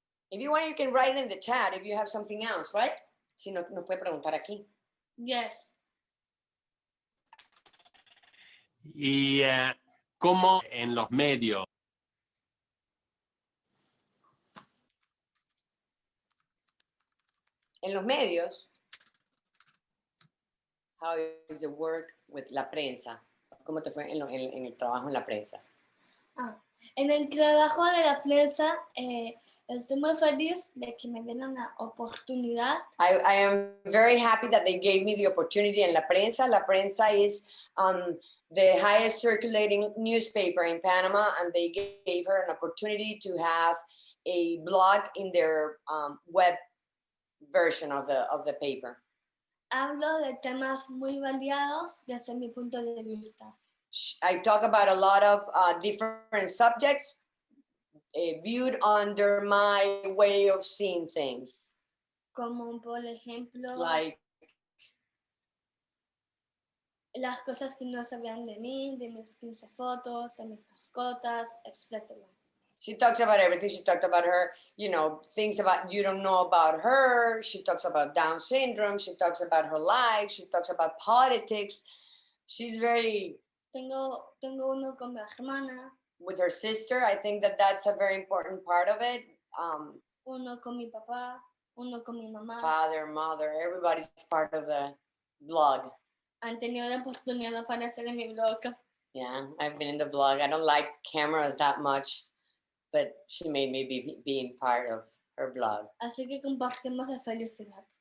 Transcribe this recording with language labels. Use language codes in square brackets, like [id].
[en] If you want, you can write it in the chat if you have something else, right? [es] Si no, nos puede preguntar aquí. [en] Yes. [es] Y cómo en los medios. En los medios, [en] how is the work with la prensa? [es] ¿Cómo te fue en el trabajo en la prensa? En el trabajo de la prensa, estoy muy feliz de que me den una oportunidad. [en] I am very happy that they gave me the opportunity [es] en la prensa. [en] La prensa is the highest circulating newspaper in Panama, and they gave her an opportunity to have a blog in their web version of the paper. [es] Hablo de temas muy variados desde mi punto de vista. [en] I talk about a lot of different subjects viewed under my way of seeing things. [es] Como por ejemplo, [en] Like [es] las cosas que no sabían de mí, de mis 15 fotos, de mis mascotas, etc. [en] she talks about everything. She talked about her, things about you don't know about her. She talks about Down syndrome. She talks about her life. She talks about politics. She's very... [es] Tengo uno con mi hermana. [en] With her sister, I think that that's a very important part of it. [es] Uno con mi papá, uno con mi mamá. [en] Father, mother, everybody's part of the blog. [es] Han tenido la oportunidad de aparecer en mi blog. [en] Yeah, I've been in the blog. I don't like cameras that much, but she made me be being part of her blog. [es] Así que compartimos la felicidad.